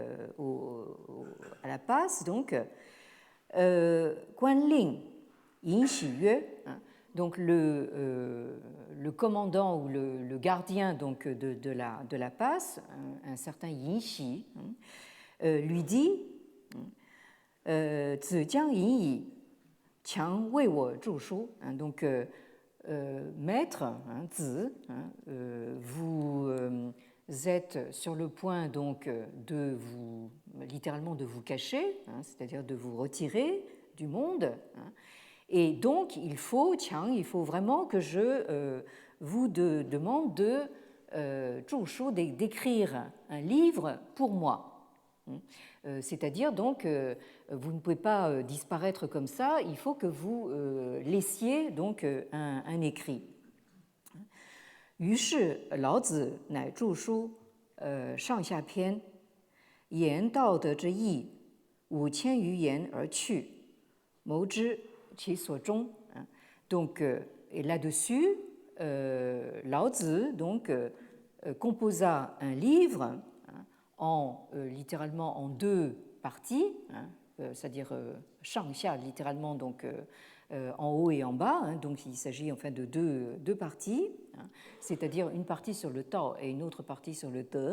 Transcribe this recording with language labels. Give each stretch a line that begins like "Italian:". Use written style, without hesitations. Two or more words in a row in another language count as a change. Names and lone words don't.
French: à la passe, donc Guanling Yin Xiyue, donc le commandant ou le gardien donc de la passe, un certain Yin Xi, lui dit
Chinese: 子将引以强为我著书.
French: Donc, maître, Zi, vous êtes sur le point donc littéralement de vous cacher, c'est-à-dire de vous retirer du monde. Et donc, il faut vraiment que je vous demande d'écrire un livre pour moi. C'est-à-dire donc, vous ne pouvez pas disparaître comme ça, il faut que vous laissiez donc un écrit.
Chinese: 于是老子乃著书上下篇，言道德之义，5000余言而去，谋之其所终.
French: Donc, et là-dessus, Lao Tzu donc, composa un livre littéralement en deux parties, c'est-à-dire shang-xia, littéralement donc en haut et en bas, donc il s'agit enfin de deux parties, c'est-à-dire une partie sur le Tao et une autre partie sur le Te.